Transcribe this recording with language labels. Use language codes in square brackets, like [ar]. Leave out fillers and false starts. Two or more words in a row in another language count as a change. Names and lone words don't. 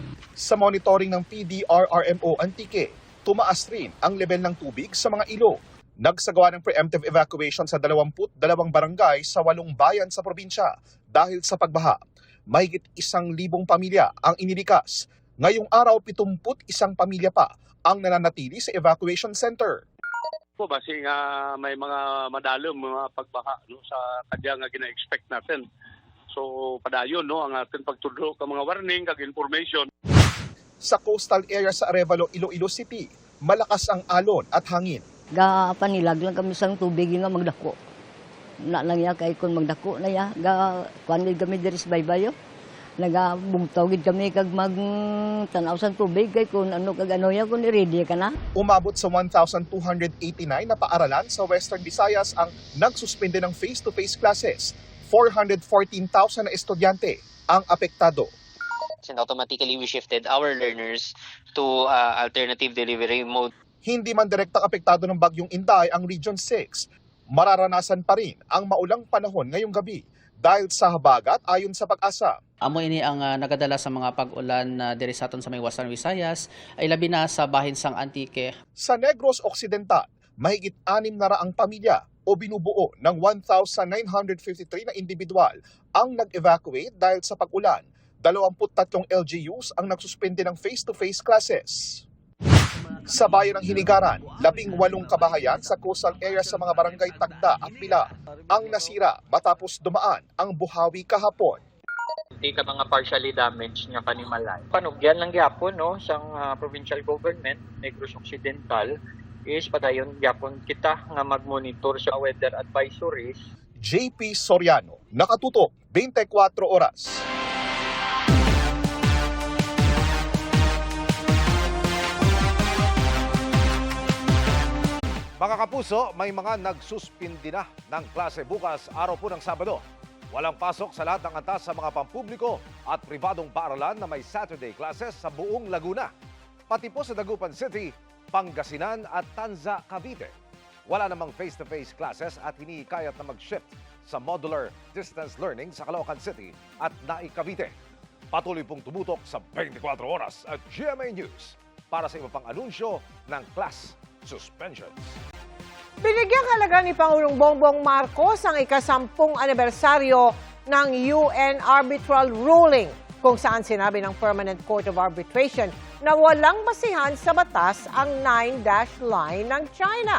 [tl] Sa monitoring ng PDRRMO Antique, tumaas rin ang level ng tubig sa mga ilog. Nagsagawa ng [en] preemptive evacuation [tl] sa 22 barangay sa 8 bayan sa probinsya dahil sa pagbaha. Mahigit 1,000 pamilya ang inilikas. Ngayong araw, 71 pamilya pa ang nananatili sa [en] evacuation center. [hil] Basi nga may mga madalom, mga pagbaha no, sa kadya nga gina-expect natin. So padayon no, ang ating pagtudlo ka mga warning, kag information. [tl] Sa [en] coastal area [tl] sa Arevalo, Iloilo City, malakas ang alon at hangin. [hil] Panilag lang kami sa tubig nga magdako. Na lang ya kay kun magdako na ya kuanid kami diri sa baybayo. Nagabugtaw gid kami kag magtanaw sa tubig kay kun ano kag ano ya kun ready ka na. [tl] Umabot sa 1,289 na paaralan sa Western Visayas ang nagsuspende ng [en] face-to-face classes. [tl] 414,000 na estudyante ang apektado. [en] And automatically we shifted our learners to alternative delivery mode. [tl] Hindi man direktang apektado ng bagyong Inday ang Region 6. Mararanasan pa rin ang maulang panahon ngayong gabi dahil sa habagat ayon sa Pag-asa. [hil] Amo ini ang nagadala sa mga pag-ulan diri sa aton sa may Western Visayas ay labi na sa bahin sang Antique. [tl] Sa Negros Occidental, mahigit 600 pamilya o binubuo ng 1,953 na individual ang nag-evacuate dahil sa pag-ulan. 23 LGUs ang nagsuspende ng [en] face-to-face classes. [tl] Sa bayan ng Hinigaran, 18 kabahayan sa [en] coastal area [tl] sa mga barangay Tagda at Pila ang nasira matapos dumaan ang buhawi kahapon. [hil] Hindi ka mga [en] partially damaged [hil] nga panimalay. Panugyan lang gyapon no sang [en] provincial government [hil] Negros Occidental is padayon gyapon kita nga magmonitor sa [en] weather advisories. [tl] JP Soriano, nakatutok 24 oras. Mga kapuso, may mga nagsuspindi na ng klase bukas, araw po ng Sabado. Walang pasok sa lahat ng antas sa mga pampubliko at pribadong paaralan na may [en] Saturday classes [tl] sa buong Laguna. Pati po sa Dagupan City, Pangasinan at Tanza, Cavite. Wala namang [en] face-to-face classes [tl] at hinihikayat na mag-shift sa [en] modular distance learning [tl] sa Caloocan City at Naik, Cavite. Patuloy pong tumutok sa 24 oras at GMA News para sa iba pang anunsyo ng [en] class suspensions. [tl] Binigyang halaga ni Pangulong Bongbong Marcos ang ika-10 anibersaryo ng [en] UN arbitral ruling [tl] kung saan sinabi ng Permanent Court of Arbitration na walang basihan sa batas ang 9-dash line ng China.